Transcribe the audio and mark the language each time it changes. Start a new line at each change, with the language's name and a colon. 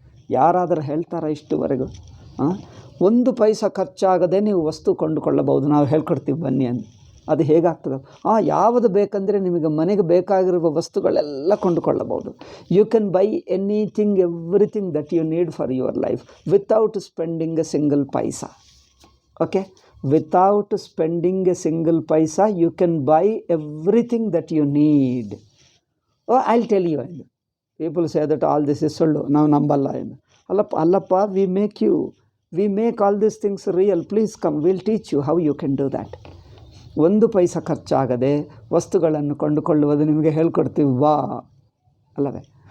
Kannada: ಯಾರಾದರೂ ಹೇಳ್ತಾರಾ ಇಷ್ಟುವರೆಗೂ? 1 ಪೈಸಾ ಖರ್ಚಾಗದೆ ನೀವು ವಸ್ತು ಕೊಂಡುಕೊಳ್ಳಬಹುದು, ನಾವು ಹೇಳ್ಕೊಡ್ತೀವಿ ಬನ್ನಿ ಅಂತ. ಅದು ಹೇಗಾಗ್ತದೆ? ಯಾವುದು ಬೇಕಂದರೆ ನಿಮಗೆ ಮನೆಗೆ ಬೇಕಾಗಿರುವ ವಸ್ತುಗಳೆಲ್ಲ ಕೊಂಡುಕೊಳ್ಳಬಹುದು.
English: You can buy anything, everything that you need for your life without spending a single paisa. Okay, without spending a single paisa, you can buy everything that you need. I'll tell you. People say that all this is sollu,
Kannada: ನಾವು ನಂಬಲ್ಲ ಎಂದು. ಅಲ್ಲಪ್ಪ,
English: we make all these things real. Please come, we'll teach you how you can do that.
Kannada: 1 ಪೈಸಾ ಖರ್ಚಾಗದೆ ವಸ್ತುಗಳನ್ನು ಕೊಂಡುಕೊಳ್ಳುವುದು ನಿಮಗೆ ಹೇಳ್ಕೊಡ್ತೀವಿ ಬಾ, ಅಲ್ಲವೇ?